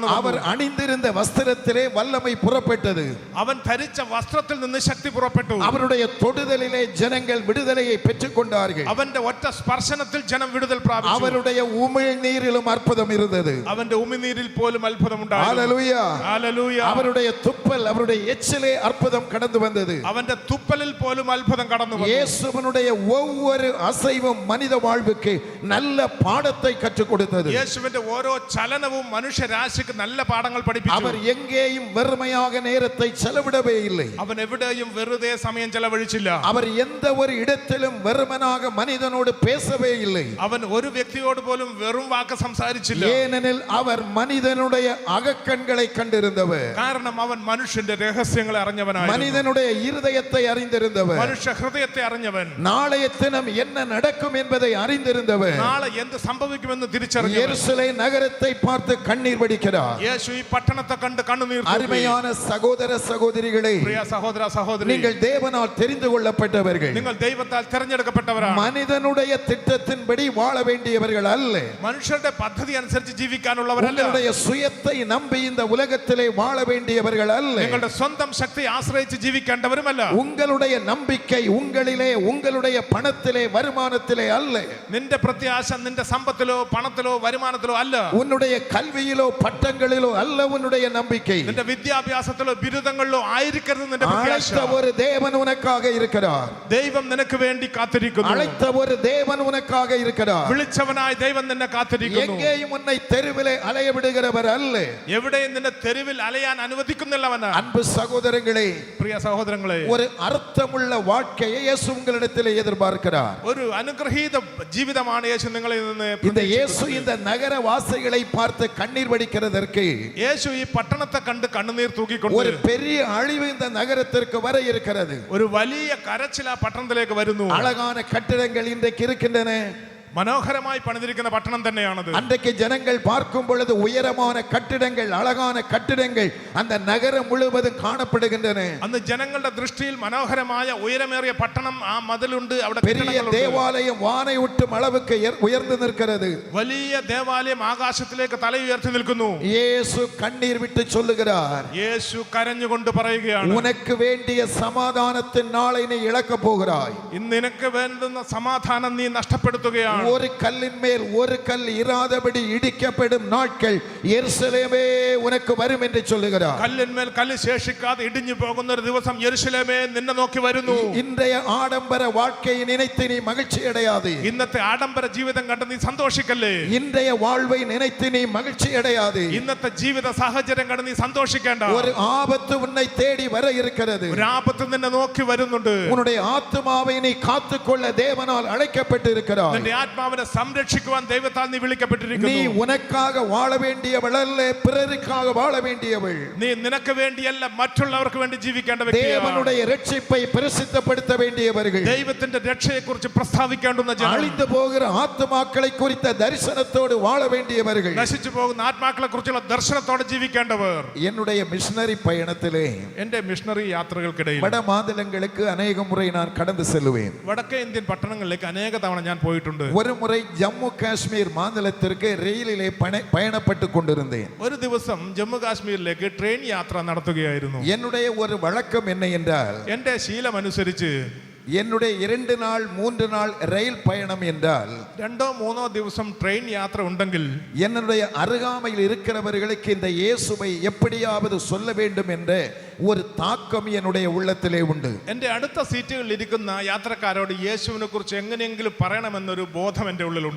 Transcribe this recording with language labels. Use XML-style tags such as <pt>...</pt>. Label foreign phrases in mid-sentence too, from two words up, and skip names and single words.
<ta>அவர்</ta> <ml>വന്നു.</ml> <ta>அணிந்திருந்த வஸ்திரத்திலே வல்லமை புறப்பட்டது.</ta> <ml>അവൻ ധരിച്ച വസ്ത്രത്തിൽ നിന്ന് ശക്തി പുറപ്പെട്ടു.</ml> <ta>அவருடைய தொடுதலிலே ஜனங்கள் விடுதலையை பெற்றுக் கொண்டார்கள்.</ta> <ml>അവന്റെ ഒറ്റ സ്പർശനത്തിൽ ജനം വിടുതൽ പ്രാപിച്ചു.</ml> <ta>அவருடைய உமிழ் நீரிலும் அற்புதம் இருந்தது.</ta> <ml>അവന്റെ ഉമിനീരിൽ പോലും അത്ഭുതമുണ്ടായി.</ml> <ta>ஹalleluya.</ta> <ml>ഹല്ലേലൂയ.</ml> <ta>அவருடைய துப்பல், அவருடைய எச்சிலே அற்புதம் கடந்து வந்தது.</ta> <ml>അവന്റെ തുപ്പലിൽ പോലും അത്ഭുതം കടന്നു വന്നു.</ml> <ta>இயேசுவும் இயேசுவனுடைய ஒவ்வொரு அசைவும் மனித வாழ்வுக்கு நல்ல பாடத்தை கற்றுக் கொடுத்தது.</ta> <ml>യേശുവിന്റെ ഓരോ ചലനവും മനുഷ്യരാശിക്ക് നല്ല പാഠങ്ങൾ പഠിപ്പിച്ചു.</ml> <ta>அவர் எங்கேயும் வெறுமையாக நேரத்தை செலவிடவே இல்லை.</ta> <ml>അവൻ എവിടെയും വെറുതെ സമയം ചെലവഴിച്ചില്ല.</ml> <ta>அவர் எந்த ஒரு இடத்திலும் வெறுமனாக மனிதனோடு பேசவே இல்லை.</ta> <ml>അവൻ ഒരു വ്യക്തിയോട് പോലും വെറും വാക്ക് സംസാരിച്ചില്ല.</ml> <ta>ஏனெனில் அவர் மனிதனுடைய அகக்கண்களை கண்டிருந்தவர்.</ta> <ml>കാരണം അവൻ മനുഷ്യന്റെ രഹസ്യങ്ങളെ അറിഞ്ഞവനായിരുന്നു.</ml> <ta>மனிதனுடைய இருதயத்தை அறிந்திருந்தவர்.</ta> <ml>മനുഷ്യ ഹൃദയത്തെ അറിഞ്ഞവൻ.</ml> <ta>நாளைய தினம் என்ன நடக்கும் என்பதை அறிந்திருந்தவர்.</ta> <ml>നാളെ എന്ത് സംഭവിക്കുമെന്ന് തിരിച്ചറിഞ്ഞവൻ.</ml> <ta>எருசலேம் நகரத்தை பார்த்து கண்ணீர் வடிக்கிறார்.</ta> <ml>യേശു ഈ പട്ടണത്തെ കണ്ട് കണ്ണുനീർ തൂകി.</ml> <ta>அருமையான சகோதர சகோதரிகளே,</ta> <ml>പ്രിയ സഹോദര സഹോദരി,</ml> <ta>நீங்கள் தேவனால் தெரிந்து கொள்ளப்பட்டவர்கள்.</ta> <ml>നിങ്ങൾ ദൈവത്താൽ തിരഞ്ഞെടുക്കപ്പെട്ടവരാണ്.</ml> <ta>மனிதனுடைய திட்டத்தின்படி வாழ வேண்டியவர்கள் அல்ல.</ta> <ml>മനുഷ്യരുടെ പദ്ധതി അനുസരിച്ച് ജീവിക്കാനുള്ളവരല്ല.</ml> <ta>உங்களுடைய சுயத்தை நம்பி இந்த உலகத்திலே வாழ வேண்டியவர்கள் அல்ல.</ta> <ml>നിങ്ങളുടെ സ്വന്തം ശക്തി ആശ്രയിച്ച് ജീവിക്കേണ്ടവരുമല്ല.</ml> <ta>உங்களுடைய நம்பிக்கை உங்களிலே, உங்களுடைய பணத்திலே, வருமானத்திலே அல்ல.</ta> <ml>നിന്റെ പ്രത്യാശ നിന്റെ സമ്പത്തിലോ പണത്തിലോ വരുമാനത്തിലോ അല്ല.</ml> <ta>உன்னுடைய கல்வியிலோ பட்டங்களிலோ அல்ல உன்னுடைய நம்பிக்கை.</ta> <ml>നിന്റെ വിദ്യാഭ്യാസത്തിലോ ബിരുദങ്ങളിലോ ആയിരിക്കരുത് നിന്റെ പ്രത്യാശ.</ml> <ta>அழைத்த ஒரு தேவன் உனக்காக இருக்கிறார்.</ta> <ml>ദൈവം നിനക്ക് വേണ്ടി കാത്തിരിക്കുന്നു.</ml> <ta>அழைத்த ஒரு தேவன் உனக்காக இருக்கிறார்.</ta> <ml>വിളിച്ചവനായ ദൈവം നിന്നെ കാത്തിരിക്കുന്നു.</ml> <ta>எங்கேயும் உன்னை தெருவிலே அலைய விடுகிறவர் அல்ல.</ta> <ml>എവിടെയും നിന്നെ തെരുവിൽ അലയാൻ അനുവദിക്കുന്നില്ലവനാ.</ml> <ta>அன்பு சகோதரங்களே,</ta> <ml>പ്രിയ സഹോദരങ്ങളെ,</ml> <ta>ஒரு அர்த்தமுள்ள வாழ்க்கையை இயேசு உங்களிடத்திலே எதிர்பார்க்கிறார்.</ta> <ml>ഒരു അനുഗ്രഹീത ജീവിതമാണ് യേശു നിങ്ങളിൽ നിന്ന്.</ml> <ta>இந்த இயேசு இந்த நகர வாசிகளை பார்த்து கண்ணீர் வடிக்கிறதற்கு,</ta> <ml>യേശു ഈ പട്ടണത്തെ കണ്ട് കണ്ണുനീർ</ml> <ta>ஒரு</ta> <ml>തൂക്കിക്കൊണ്ട്</ml> <ta>பெரிய அழிவு இந்த நகரத்திற்கு வர இருக்கிறது.</ta> <ml>ഒരു വലിയ കരച്ചിൽ ആ പട്ടണത്തിലേക്ക് വരുന്നു.</ml> <ta>அழகான கட்டிடங்கள் இன்றைக்கு இருக்கின்றன.</ta> <ml>മനോഹരമായി പണിതിരിക്കുന്ന പട്ടണം തന്നെയാണത്.</ml> <ta>அன்றைக்கு ஜனங்கள் பார்க்கும் பொழுது உயரமான கட்டிடங்கள், அழகான கட்டிடங்கள் அந்த நகரம் முழுவதும் காணப்படுகின்றன.</ta> <ml>അന്ന് ജനങ്ങളുടെ ദൃഷ്ടിയിൽ മനോഹരമായ ഉയരമേറിയ പട്ടണം, ആ മതിലുണ്ട്, അവിടെ</ml> <ta>பெரிய</ta> <ml>കെട്ടിടങ്ങളുണ്ട്.</ml> <ta>தேவாலயம் வானை ஒட்டும் அளவுக்கு உயர்ந்து நிற்கிறது.</ta> <ml>വലിയ ദേവാലയം ആകാശത്തിലേക്ക് തല ഉയർത്തി നിൽക്കുന്നു.</ml> <ta>இயேசு கண்ணீர் விட்டு சொல்லுகிறார்,</ta> <ml>യേശു കരഞ്ഞുകൊണ്ട് പറയുകയാണ്,</ml> <ta>உனக்கு வேண்டிய சமாதானத்தின் நாளை நீ இழக்கப் போகிறாய்.</ta> <ml>ഇന്ന് നിനക്ക് വേണ്ടുന്ന സമാധാനം നീ നഷ്ടപ്പെടുത്തുകയാണ്.</ml> <ta>ஒரு கல்லின் மேல் ஒரு கல் இராதபடி இடிக்கப்படும் நாட்கள் எருசலேமே உனக்கு வரும் என்று சொல்லுகிறார்.</ta> <ml>കല്ലിന്മേൽ കല്ല് ശേഷിക്കാതെ ഇടിഞ്ഞു പോകുന്ന ഒരു ദിവസം യെരുശലേമേ നിന്നെ നോക്കി വരുന്നു.</ml> <ta>இன்றைய ஆடம்பர வாழ்க்கையை நினைத்து நீ மகிழ்ச்சி அடையாதே.</ta> <ml>ഇന്നത്തെ ആഡംബര ജീവിതം കണ്ട് നീ സന്തോഷിക്കല്ലേ.</ml> <ta>இன்றைய வாழ்வை நினைத்து நீ மகிழ்ச்சி அடையாதே.</ta> <ml>ഇന്നത്തെ ജീവിത സാഹചര്യം കണ്ട് നീ സന്തോഷിക്കേണ്ട.</ml> <ta>ஒரு ஆபத்து உன்னை தேடி வர இருக்கிறது.</ta> <ml>ഒരു ആപത്ത് നിന്നെ നോക്കി വരുന്നുണ്ട്.</ml> <ta>உன்னுடைய ஆத்துமாவை நீ காத்துக்கொள்ள தேவனால் அழைக்கப்பட்டு இருக்கிறாய்.</ta> <ml>നിന്റെ ആത്മാവിനെ സംരക്ഷിക്കുവാൻ ദൈവത്താൽ നീ</ml> <ta>நீ</ta> <ml>വിളിക്കപ്പെട്ടിരിക്കുന്നു.</ml> <ta>உனக்காக வாழ வேண்டியவள் அல்ல, பிறருக்காக வாழ வேண்டியவள்.</ta> <ml>നീ നിനക്ക് വേണ്ടിയല്ല, മറ്റുള്ളവർക്ക് വേണ്ടി ജീവിക്കേണ്ട വ്യക്തിയാണ്.</ml> <ta>தேவனுடைய இரட்சிப்பை பிரசித்தப்படுத்த வேண்டியவர்கள்.</ta> <ml>ദൈവത്തിന്റെ രക്ഷയെക്കുറിച്ച് പ്രസ്താവിക്കേണ്ടുന്ന ജനം,</ml> <ta>அழிந்து போகிற ஆத்துமாக்களை குறித்த தரிசனத்தோடு வாழ வேண்டியவர்கள்.</ta> <ml>നശിച്ചു പോകുന്ന ആത്മാക്കളെ കുറിച്ചുള്ള ദർശനത്തോടെ ജീവിക്കേണ്ടവർ.</ml> <ta>என்னுடைய மிஷனரி பயணத்திலே</ta> <ml>എന്റെ മിഷണറി യാത്രകൾക്കിടയിൽ</ml> <ta>வட மாநிலங்களுக்கு அநேக முறை நான் கடந்து செல்லுவேன்.</ta> <ml>വടക്കേ ഇന്ത്യൻ പട്ടണങ്ങളിലേക്ക് അനേക തവണ ഞാൻ പോയിട്ടുണ്ട്.</ml> <ta>ஒரு முறை ஜம்மு காஷ்மீர் மாநிலத்திற்கு ரயிலிலே பயணப்பட்டு கொண்டிருந்தேன்.</ta> <ml>ഒരു ദിവസം ജമ്മു കാശ്മീരിലേക്ക് ട്രെയിൻ യാത്ര നടത്തുകയായിരുന്നു.</ml> <ta>என்னுடைய ஒரு வழக்கம் என்ன என்றால்,</ta> <ml>എന്റെ ശീലമനുസരിച്ച്</ml> <ta>என்னுடைய 2 நாள் 3 நாள் ரயில் பயணம் என்றால்,</ta> <ml>2-3 ദിവസം ട്രെയിൻ യാത്ര ഉണ്ടെങ്കിൽ</ml> <ta>என்னுடைய அருகாமையில் இருக்கிறவர்களுக்கு இந்த இயேசுவை எப்படியாவது சொல்ல வேண்டும் என்ற ஒரு தாக்கம் என்னுடைய உள்ளத்திலே உண்டு.</ta> <ml>എന്റെ അടുത്ത സീറ്റുകളിൽ ഇരിക്കുന്ന യാത്രക്കാരോട് യേശുവിനെ കുറിച്ച് എങ്ങനെയെങ്കിലും പറയണമെന്നൊരു ബോധം എന്റെ ഉള്ളിലുണ്ട്.</ml>